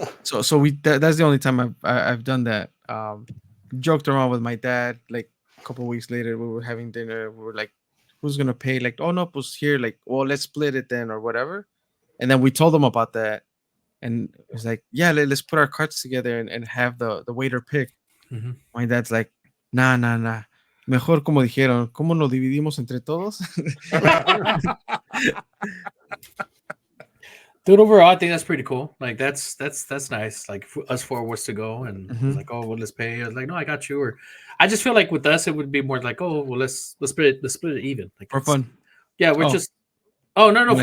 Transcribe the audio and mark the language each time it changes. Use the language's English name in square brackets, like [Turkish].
[English] So we that's the only time I've done that. Joked around with my dad. Like a couple weeks later, we were having dinner. We were like, "Who's gonna pay?" Like, "Oh no, pues here." Like, "Well, let's split it then, or whatever." And then we told them about that, and it was like, "Yeah, let's put our cards together and have the waiter pick." Mhm. My dad's like, "Nah, nah, nah. [Spanish] Mejor como dijeron, ¿cómo nos dividimos entre todos?" [English] Dude, overall, I think that's pretty cool. Like that's nice. Like us four was to go, and it was Mhm. like, oh, well, let's pay. I was like, no, I got you. Or I just feel like with us, it would be more like, oh, well, let's split it even. Like For it's- fun. Yeah, we're Oh. just. Oh no, for